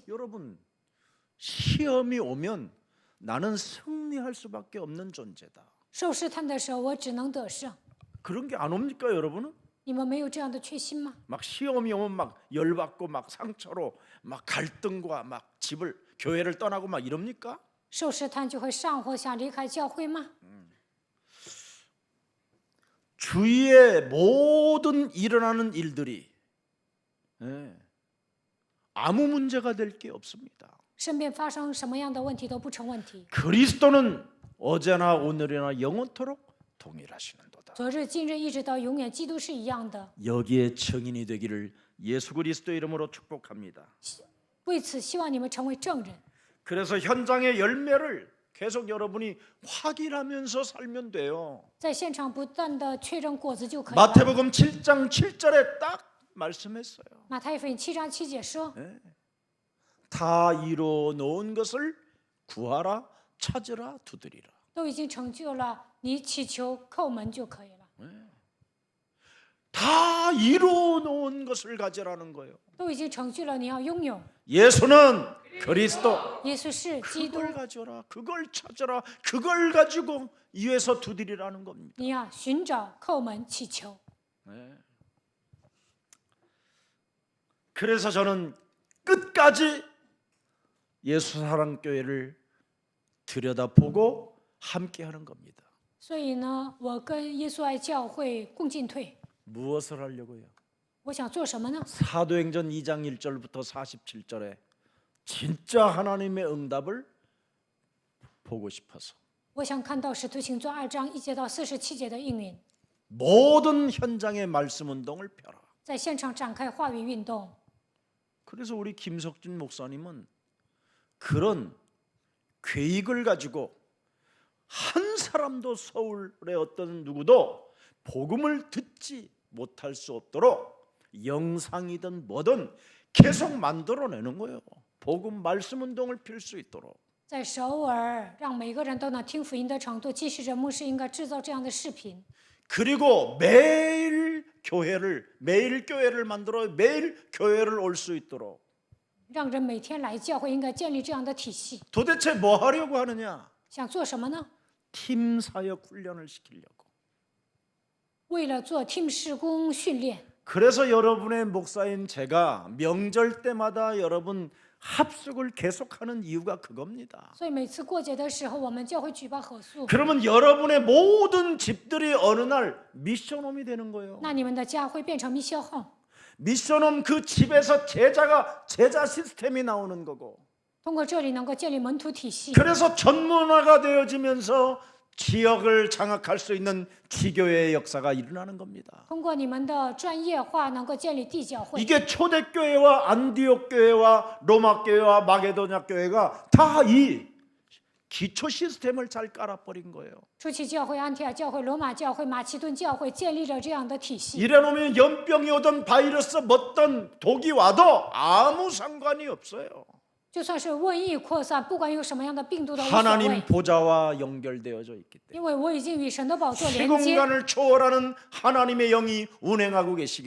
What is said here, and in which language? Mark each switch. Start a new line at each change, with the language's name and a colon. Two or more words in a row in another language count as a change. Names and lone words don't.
Korean: 여러분, 시험이 오면 나는 승리할 수밖에 없는 존재다.
Chinese: 受试探的时候，我只能得胜。
Korean: 그런 게 안 옵니까, 여러분은?
Chinese: 你们没有这样的确信吗？
Korean: 막 시험이 오면 막 열받고 막 상처로 막 갈등과 막 집을 교회를 떠나고 막 이럽니까?
Chinese: 受试探就会上火，想离开教会吗？
Korean: 주위에 모든 일어나는 일들이 아무 문제가 될 게 없습니다.
Chinese: 身边发生什么样的问题都不成问题。
Korean: 그리스도는 어제나 오늘이나 영원토록 동일하시는도다.
Chinese: 昨日、今日一直到永远，基督是一样的。
Korean: 여기에 증인이 되기를 예수 그리스도 이름으로 축복합니다.
Chinese: 为此，希望你们成为证人。
Korean: 그래서 현장의 열매를 계속 여러분이 확인하면서 살면 돼요.
Chinese: 在现场不断的确认果子就可以了。
Korean: 마태복음 7장 7절에 딱 말씀했어요.
Chinese: 马太福音7章7节说，
Korean: 다 이루어 놓은 것을 구하라, 찾으라, 두드리라.
Chinese: 都已经成就了，你祈求叩门就可以了。
Korean: 다 이루어 놓은 것을 가지라는 거예요.
Chinese: 都已经成就了，你要拥有。
Korean: 예수는 그리스도.
Chinese: 耶稣是基督，
Korean: 그걸 가져라, 그걸 찾아라, 그걸 가지고 위에서 두드리라는 겁니다.
Chinese: 你要寻找、叩门、祈求。
Korean: 그래서 저는 끝까지 예수 사랑 교회를 들여다보고 함께하는 겁니다.
Chinese: 所以呢，我跟耶稣爱教会共进退。
Korean: 무엇을 하려고요?
Chinese: 我想做什么呢？
Korean: 사도행전 2장 1절부터 47절에 진짜 하나님의 응답을 보고 싶어서
Chinese: 我想看到《使徒行传》2章1节到47节的应允，
Korean: 모든 현장의 말씀 운동을 펴라.
Chinese: 在现场展开话语运动。
Korean: 그래서 우리 김석준 목사님은 그런 계획을 가지고 한 사람도 서울의 어떤 누구도 복음을 듣지 못할 수 없도록 영상이든 뭐든 계속 만들어내는 거예요. 복음 말씀 운동을 필 수 있도록.
Chinese: 在首尔让每个人都能听福音的程度，继续着牧师应该制造这样的视频，
Korean: 그리고 매일 교회를 만들어 매일 교회를 올 수 있도록
Chinese: 让人每天来教会，应该建立这样的体系。
Korean: 도대체 뭐 하려고 하느냐?
Chinese: 想做什么呢？
Korean: 팀 사역 훈련을 시키려고.
Chinese: 为了做 team 事工训练。
Korean: 그래서 여러분의 목사인 제가 명절 때마다 여러분 합숙을 계속하는 이유가 그겁니다.
Chinese: 所以每次过节的时候，我们教会举办合宿，
Korean: 그러면 여러분의 모든 집들이 어느 날 미션홈이 되는 거예요.
Chinese: 那你们的家会变成密消号。
Korean: 미션홈 그 집에서 제자 시스템이 나오는 거고.
Chinese: 通过这里能够建立门徒体系，
Korean: 그래서 전문화가 되어지면서 지역을 장악할 수 있는 지교회의 역사가 일어나는 겁니다.
Chinese: 通过你们的专业化，能够建立地教会。
Korean: 이게 초대교회와 안디옥 교회와 로마 교회와 마게도냐 교회가 다 이 기초 시스템을 잘 깔아버린 거예요.
Chinese: 初期教会、安提亚教会、罗马教会、马其顿教会建立了这样的体系。
Korean: 이래놓으면 연병이 오든 바이러스 어떤 독이 와도 아무 상관이 없어요.
Chinese: 就算是瘟疫扩散，不管有什么样的病毒都无所谓
Korean: 하나님 ， 보좌와 연결되어져 있기 때문에
Chinese: 因为我已经与神的宝座连接，
Korean: 시공간을 초월하는 하나님의 영이 운행하고 계시기